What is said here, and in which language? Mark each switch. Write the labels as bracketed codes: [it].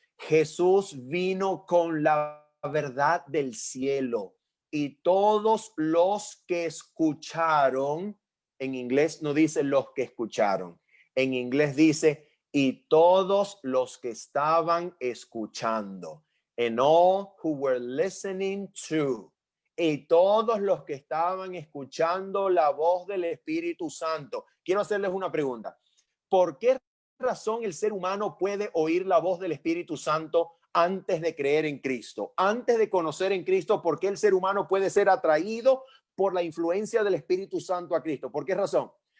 [es] Jesús vino con la verdad del cielo y todos los que escucharon, en inglés no dice los que escucharon, en inglés dice y todos los que estaban escuchando. [en] And all who were listening to. [es] Y todos los que estaban escuchando la voz del Espíritu Santo. Quiero hacerles una pregunta. ¿Por qué razón el ser humano puede oír la voz del Espíritu Santo antes de creer en Cristo? Antes de conocer en Cristo, ¿por qué el ser humano puede ser atraído por la influencia del Espíritu Santo a Cristo? ¿Por qué razón?